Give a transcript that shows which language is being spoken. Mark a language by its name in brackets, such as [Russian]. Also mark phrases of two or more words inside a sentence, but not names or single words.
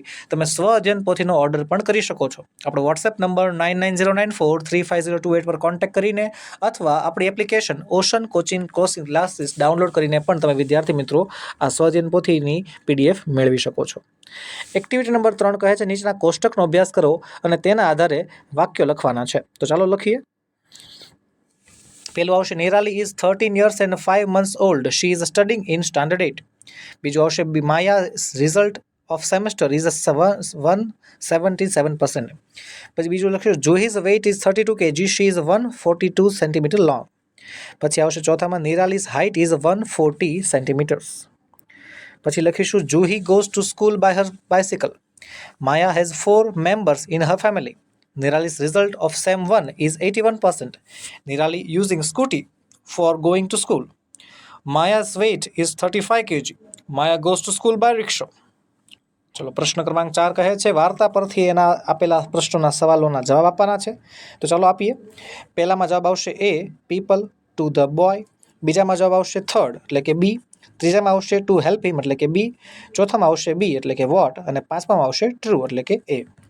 [Gujarati] તમે સ્વઅધ્યયન પોથીનો ઓર્ડર પણ કરી શકો છો. આપણો વોટ્સએપ નંબર 9909435028 પર કોન્ટેક્ટ કરીને, અથવા આપણી એપ્લિકેશન ઓશન કોચિંગ ક્લાસીસ ડાઉનલોડ કરીને પણ તમે વિદ્યાર્થી મિત્રો આ સ્વઅધ્યયન પોથીની પીડીએફ મેળવી શકો છો. એક્ટિવિટી નંબર 3 કહે છે નીચેના કોષ્ટકનો અભ્યાસ કરો અને તેના આધારે વાક્યો લખવાના છે. તો ચાલો લખીએ. પહેલું આવશે નિરાલી [English] is 13 years and 5 months old. [Gujarati] She is studying in standard 8. બીજું આવશે [English] માયા's result of semester is 177%. [Gujarati] પછી બીજું લખ્યું [English] Juhi's weight is 32 kg. She is 142 centimeter long. [Gujarati] પછી આવશે ચોથામાં [English] નિરાલી's height is 140 centimeters. [Gujarati] પછી લખીશું [English] Juhi goes to school by her bicycle. Maya has 4 members in her family. Nirali's result of SEM 1 is 81%. Nirali using scooty for going to school. Maya's weight is 35 kg. Maya goes to school by rickshaw. [Gujarati] ચલો પ્રશ્ન ક્રમાંક 4 કહે છે વાર્તા પરથી એના આપેલા પ્રશ્નોના સવાલોના જવાબ આપવાના છે. તો ચાલો આપીએ. પહેલામાં જવાબ આવશે એ, [English] people to the boy. [Gujarati] બીજામાં જવાબ આવશે થર્ડ એટલે કે બી. ત્રીજામાં આવશે [English] to help him [Gujarati] એટલે કે બી. ચોથામાં આવશે બી એટલે કે વોટ. અને પાંચમામાં આવશે ટ્રુ એટલે કે એ.